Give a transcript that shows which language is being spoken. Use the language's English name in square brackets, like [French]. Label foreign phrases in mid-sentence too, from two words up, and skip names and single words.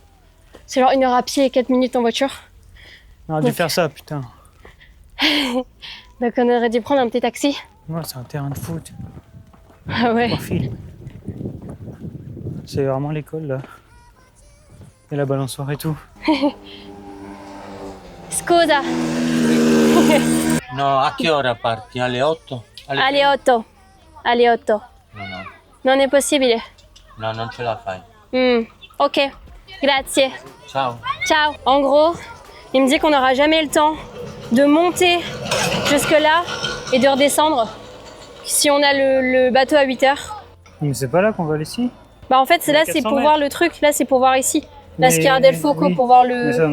[French] C'est genre 1 heure à pied et 4 minutes en voiture. On aurait dû faire ça, putain. Donc on aurait dû prendre un petit taxi. Moi, c'est un terrain de foot. Ah ouais. Profil. C'est vraiment l'école là. Et la balançoire et tout. [Italian] Scusa. No, a che ora parti? Alle 8? Alle 8. Alle 8. No, no. Non è possibile. No, non ce la fai. Ok. Grazie. Ciao. Ciao. [French] En gros, il me dit qu'on n'aura jamais le temps de monter jusque là et de redescendre si on a le bateau à 8h. Mais c'est pas là qu'on va aller ici. Bah en fait, c'est là, c'est 400 pour mètres. voir le truc. Là, c'est pour voir ici. La Mais- Schiera del Fuoco oui. pour voir Mais ça,